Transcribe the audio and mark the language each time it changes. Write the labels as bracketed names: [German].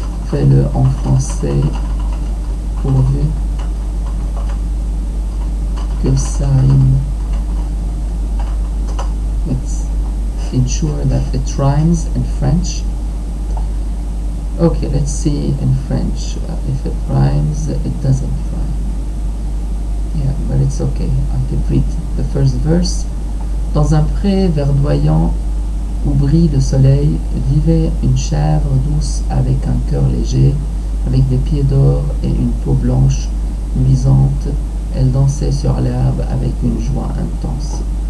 [French] Fais-le en français pourvu que ça rime. [English] Let's ensure that it rhymes in French. Okay, let's see in French if it rhymes. It doesn't rhyme. Yeah, but it's okay. I can read the first verse. [French] Dans un pré verdoyant où brille le soleil, vivait une chèvre douce avec un cœur léger, avec des pieds d'or et une peau blanche luisante. Elle dansait sur l'herbe avec une joie intense.